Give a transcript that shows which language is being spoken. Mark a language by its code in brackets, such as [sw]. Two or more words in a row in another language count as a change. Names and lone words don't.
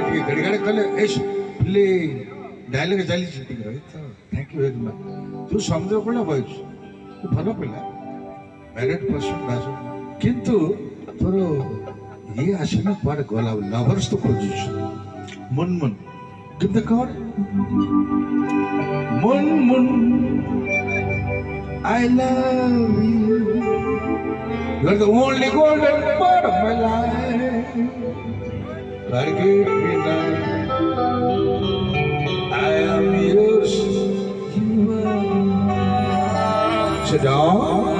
[or] ଟିକେ ଗାଡ଼ି ଗାଡ଼ି କଲେ ଏଇ ଡାଇଲଗ ଚାଲିଛି ଟିକେ ରହିଥାଉ [en] thank you very much [or] ତୁ ସମୁଦ୍ର କୂଳ ବହିଛୁ ତୁ ଭଲ ପିଲା [en] married person [or] ବାସ କିନ୍ତୁ ତୋର ଇଏ ଆସିନା କୁଆଡ଼େ ଗଲା ଲଭର୍ସ ତୁ ଖୋଜୁଛୁ ମୁନମୁନ କିନ୍ତୁ କଣ ମୁନମୁନ [en] I love you. You're the only golden part of my life. Forget me now. I am yours. You are. Sit down.